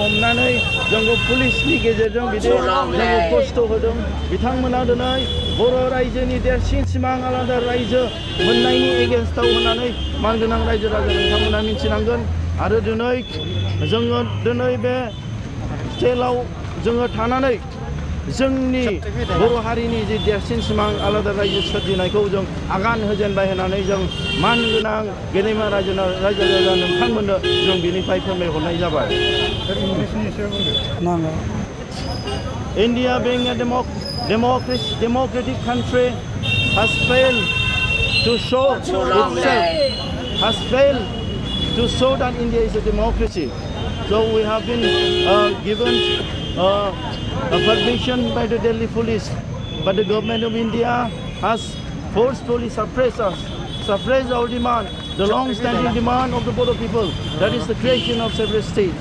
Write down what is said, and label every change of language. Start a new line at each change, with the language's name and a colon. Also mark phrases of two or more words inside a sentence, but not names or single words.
Bodo: हमनानै जोंखौ पुलिसनि गेजेरजों बिदि जोंखौ खस्थ' होदों बिथांमोना दिनै बर' रायजोनि देरसिन सिमां आलादा रायजो मोननायनि एगेन्स्टआव होनानै मानगोनां रायजो राजा नोंथांमोना मिथिनांगोन आरो जोङो दिनै बे जेलाव जोङो थानानै जोंनि बर' हारिनि जि देरसिन सिमां आलादा रायजो सोरजिनायखौ जों आगान होजेनबाय होननानै जों मानगोनां गेदेमा रायजो राजा नोंथांमोननो जों बिनिफ्राय फोरमायहरनाय जाबाय।
English: India being a democratic country has failed to show that India is a democracy. So we have been given a permission by the Delhi police, but the government of India has forcefully suppressed our demand, the long-standing demand of the Bodo people, that is the creation of separate states.